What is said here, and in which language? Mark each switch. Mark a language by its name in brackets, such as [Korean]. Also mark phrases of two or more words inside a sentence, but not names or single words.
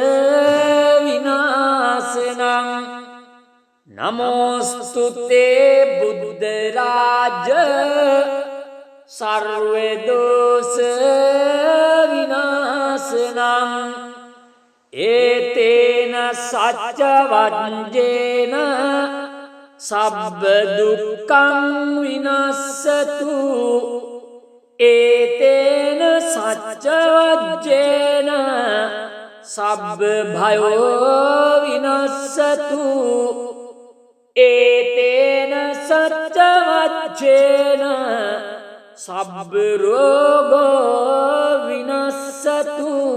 [Sanskrit] විනාශනං නමෝස්තුතේ බුද්ධ රාජ සර්ව දෝෂ විනාශනං [Pali] ඒතේන සච්ච වජ්ජේන සබ්බ දුක්ඛං විනස්සතු ඒතේන සච්ච වජ්ජේන සබ්බ භයෝ විනස්සතු ඒතේන සච්ච වජ්ජේන සබ්බ රෝගෝ විනස්සතු